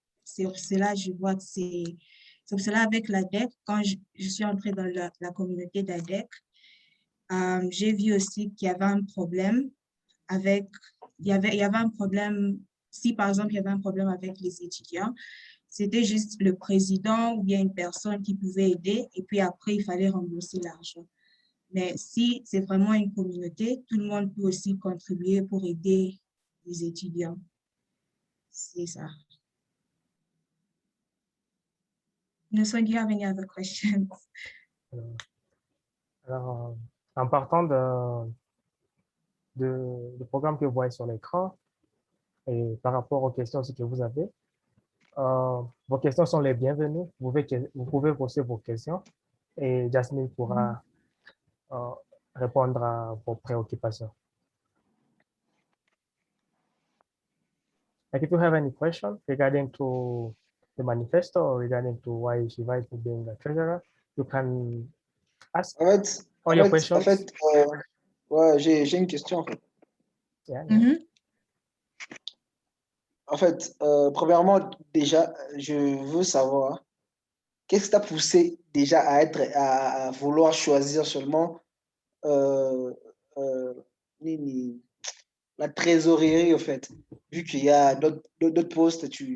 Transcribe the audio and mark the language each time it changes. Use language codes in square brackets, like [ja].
[fr] C'est pour cela je vois que c'est pour cela avec l'ADECK, quand je suis entrée dans la communauté d'ADECK, j'ai vu aussi qu'il y avait un problème il y avait un problème, si par exemple il y avait un problème avec les étudiants, c'était juste le président ou bien une personne qui pouvait aider et puis après il fallait rembourser l'argent. Mais si c'est vraiment une communauté, tout le monde peut aussi contribuer pour aider les étudiants. C'est ça. [en] Nelson, do you have any other questions? [fr] alors, en partant du programme que vous voyez sur l'écran et par rapport aux questions aussi que vous avez, vos questions sont les bienvenues. Vous pouvez poser vos questions et Jasmine pourra répondre à vos préoccupations. [en] Like if you have any question regarding to the manifesto or regarding to why she right to being a treasurer, you can ask [fr] En fait, [en] all your questions. [fr] ouais, j'ai une question en fait. [en] Yeah, Mhm. [fr] En fait, premièrement, déjà, je veux savoir qu'est-ce qui t'a poussé déjà à vouloir choisir seulement euh, euh, la trésorerie, en fait, vu qu'il y a d'autres postes.